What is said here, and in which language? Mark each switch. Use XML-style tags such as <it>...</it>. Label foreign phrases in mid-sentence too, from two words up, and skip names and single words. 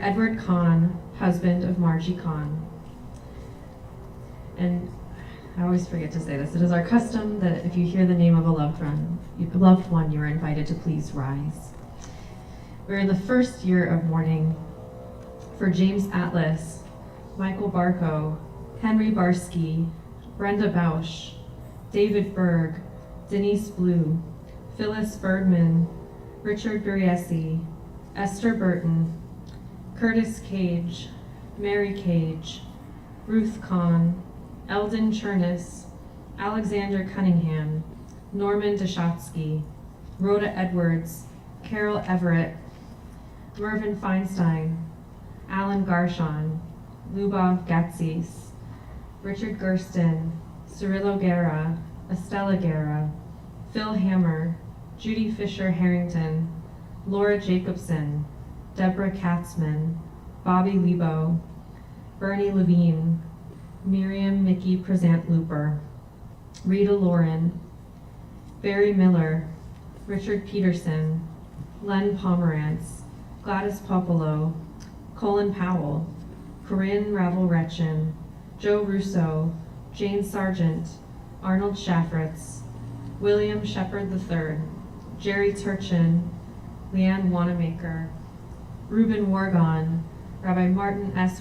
<en>Edward Kahn, husband of Margie Kahn. And I always forget to say this. It is our custom that if you hear the name of a loved one, you are invited to please rise. We're in the first year of mourning for James Atlas, Michael Barco, Henry Barsky, Brenda Bausch, David Berg, Denise Blue, Phyllis Bergman, Richard Buriesi, Esther Burton, Curtis Cage, Mary Cage, Ruth Kahn, Eldon Chernus, Alexander Cunningham, Norman Deshatsky, Rhoda Edwards, Carol Everett, Mervyn Feinstein, Alan Garshon, Lubov Gatsis, Richard Gersten, Cirillo Guerra, Estella Guerra, Phil Hammer, Judy Fisher Harrington, Laura Jacobson, Deborah Katzman, Bobby Lebo, Bernie Levine, Miriam Mickey Present Looper, Rita Lauren, Barry Miller, Richard Peterson, Len Pomerantz, Gladys Popolo, Colin Powell, Corinne Ravel-Retchen, Joe Russo, Jane Sargent, Arnold Shaffritz, William Shepard III, Jerry Turchin, Leanne Wanamaker, Reuben Wargon, Rabbi Martin S.</en>